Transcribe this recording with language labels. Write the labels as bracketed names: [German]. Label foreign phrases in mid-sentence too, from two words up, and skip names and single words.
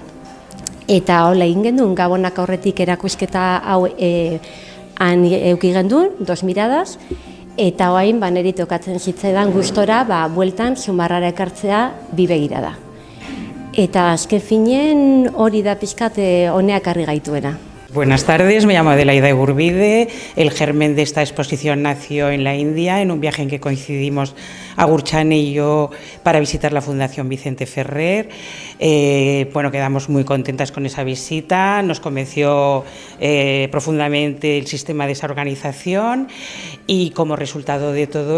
[Basque] Eta hola egin gendun, Gabonak aurretik erakusketa hau han euki gendun, 2 miradas, eta hoain niri tokatzen zitzaidan gustora bueltan Zumarrara ekartzea 2 begirada. Eta azken finen hori da pixkat honeak argi gaituena. [Spanish] Buenas tardes, me llamo Adelaida Egurbide. El germen de esta exposición nació en la India, en un viaje en que coincidimos Agurchane y yo para visitar la Fundación Vicente Ferrer. Quedamos muy contentas con esa visita, nos convenció profundamente el sistema de esa organización y como resultado de todo